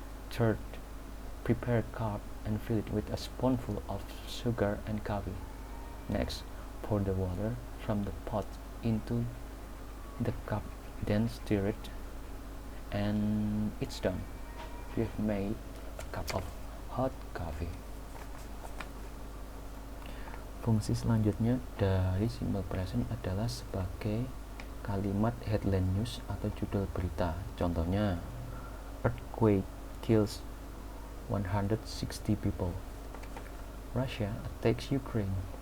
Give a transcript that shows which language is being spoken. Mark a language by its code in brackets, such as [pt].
[en] Third, prepare a cup and fill it with a spoonful of sugar and coffee. Next, pour the water from the pot into the cup, then stir it, and it's done. You've made a cup of hot coffee. [id] Fungsi selanjutnya dari simple present adalah sebagai kalimat headline news atau judul berita. Contohnya, [en] earthquake kills 160 people. Russia attacks Ukraine.